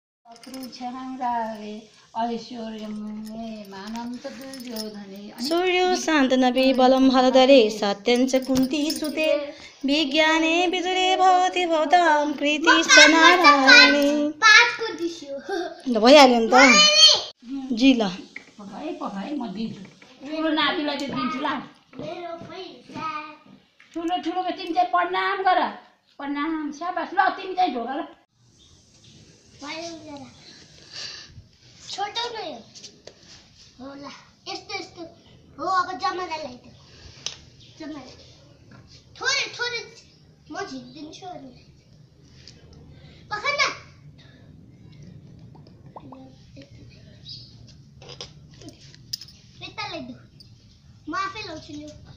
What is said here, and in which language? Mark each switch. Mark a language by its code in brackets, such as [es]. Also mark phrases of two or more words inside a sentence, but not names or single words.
[sa] सूर्यो शान्तनपि बलं हरदरे सत्यञ्च कुन्ती सुते विज्ञाने विदुरे भवति भवतां कृतिश्च नारायणे। [ne] ल भइहाल्यो नि त जी ल ठुलो ठुलो तिमी चाहिँ प्रणाम गर प्रणाम स्याबास ल तिमी चाहिँ ढोका ल छोटो नै हो ल यस्तो यस्तो हो अब जमानालाई त जमाना थोरै थोरै म झिक्दिन्छु अनि पखन न बेतालाई दु म आफै लाउँछु नि